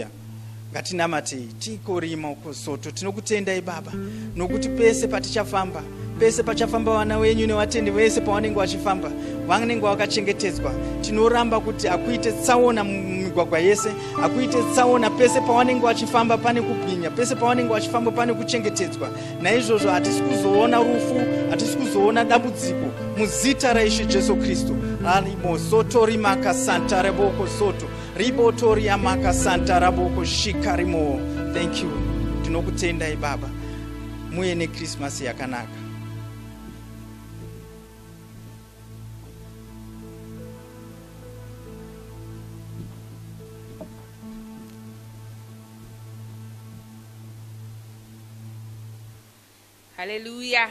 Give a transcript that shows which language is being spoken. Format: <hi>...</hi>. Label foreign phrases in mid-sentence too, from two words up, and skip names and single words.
<sn>Ngatinamatei tikorima ukosoto. Tinokutendai Baba nokuti pese patichafamba, pese pachafamba vana wenyu nevatendi vese pavanenge vachifamba vanenge vakachengetedzwa. Tinoramba kuti akuite tsaona mumigwagwa yese, akuite tsaona pese pavanenge vachifamba pane kubwinya, pese pavanenge vachifamba pane kuchengetedzwa. Naizvozvo hatisi kuzoona rufu, hatisi kuzoona dambudziko muzita raIshe Jesu Kristu. Alimo soto rimaka santa reboko soto ribotori yamaka santa raboko shikarimo.</sn> <en>Thank you.</en> <sn>Tinokutendai Baba. Muye neChristmas yakanaka. Haleluya.</sn>